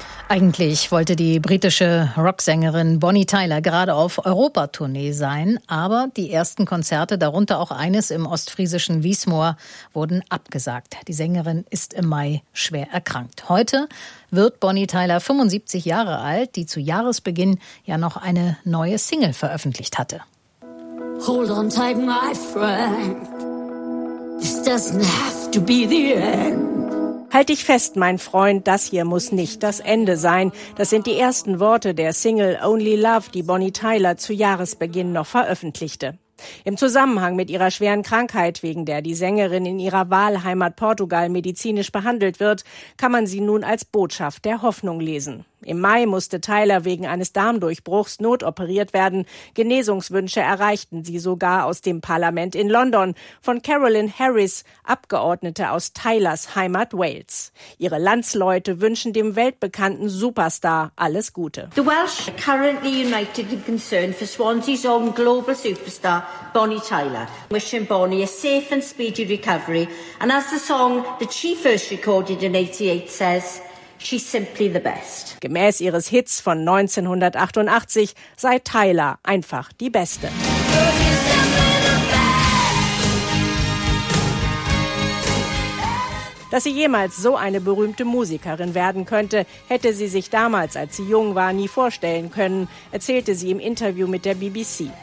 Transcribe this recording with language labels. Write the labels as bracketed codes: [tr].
[de] Eigentlich wollte die britische Rocksängerin Bonnie Tyler gerade auf Europa-Tournee sein, aber die ersten Konzerte, darunter auch eines im ostfriesischen Wiesmoor, wurden abgesagt. Die Sängerin ist im Mai schwer erkrankt. Heute wird Bonnie Tyler 75 Jahre alt, die zu Jahresbeginn ja noch eine neue Single veröffentlicht hatte. [en] Hold on tight, my friend. This doesn't have to be the end. [de] Halt dich fest, mein Freund, das hier muss nicht das Ende sein. Das sind die ersten Worte der Single Only Love, die Bonnie Tyler zu Jahresbeginn noch veröffentlichte. Im Zusammenhang mit ihrer schweren Krankheit, wegen der die Sängerin in ihrer Wahlheimat Portugal medizinisch behandelt wird, kann man sie nun als Botschaft der Hoffnung lesen. Im Mai musste Tyler wegen eines Darmdurchbruchs notoperiert werden. Genesungswünsche erreichten sie sogar aus dem Parlament in London von Caroline Harris, Abgeordnete aus Tylers Heimat Wales. Ihre Landsleute wünschen dem weltbekannten Superstar alles Gute. [en] The Welsh are currently united in concern for Swansea's own global superstar Bonnie Tyler. Wishing Bonnie a safe and speedy recovery. And as the song that she first recorded in 88 says, she's simply the best. [de] Gemäß ihres Hits von 1988 sei Tyler einfach die Beste. Dass sie jemals so eine berühmte Musikerin werden könnte, hätte sie sich damals, als sie jung war, nie vorstellen können, erzählte sie im Interview mit der BBC.